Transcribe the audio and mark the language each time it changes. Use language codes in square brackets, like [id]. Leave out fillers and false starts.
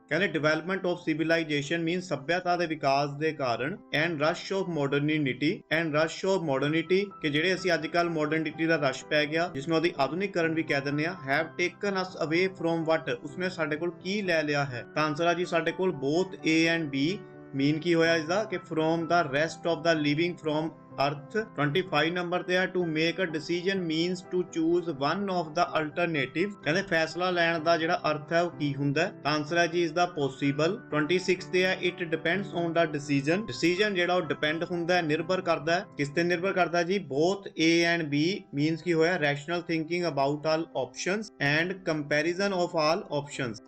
[pa] ਕਹਿੰਦੇ [en] development of civilization means [pa] ਸਭਿਅਤਾ ਦੇ ਵਿਕਾਸ ਦੇ ਕਾਰਨ [en] and rush of modernity [pa] ਕਿ ਜਿਹੜੇ ਅਸੀਂ ਅੱਜ ਕੱਲ modernity ਦਾ ਰਸ਼ ਪੈ ਗਿਆ ਜਿਸ ਨੂੰ ਅਸੀਂ ਆਧੁਨਿਕੀਕਰਨ ਵੀ ਕਹਿ ਦਿੰਦੇ ਆ। [en] have taken us away from what, [pa] ਉਸਨੇ ਸਾਡੇ ਕੋਲ ਕੀ ਲੈ ਲਿਆ ਹੈ। ਤਾਂ ਆਨਸਰ ਆ ਜੀ ਸਾਡੇ ਕੋਲ [en] both A and B। [pa] ਮੀਨ ਕੀ ਹੋਇਆ ਇਸਦਾ ਕਿ [en] from the rest of the living from earth. 25 [pa] number ਤੇ ਹੈ [en] to make a decision means to choose one of the alternative। [pa] ਕਹਿੰਦੇ ਫੈਸਲਾ ਲੈਣ ਦਾ ਜਿਹੜਾ ਅਰਥ ਹੈ ਉਹ ਕੀ ਹੁੰਦਾ ਹੈ। ਤਾਂ ਆਨਸਰ ਹੈ ਜੀ ਇਸ ਦਾ possible। 26 ਤੇ ਹੈ [en] it depends on the decision, decision [pa] ਜਿਹੜਾ ਉਹ ਡਿਪੈਂਡ ਹੁੰਦਾ ਹੈ, ਨਿਰਭਰ ਕਰਦਾ ਹੈ। ਕਿਸ ਤੇ ਨਿਰਭਰ ਕਰਦਾ ਜੀ [en] both A and B। [pa] Means ਕੀ ਹੋਇਆ [en] rational thinking about all options and comparison of all options।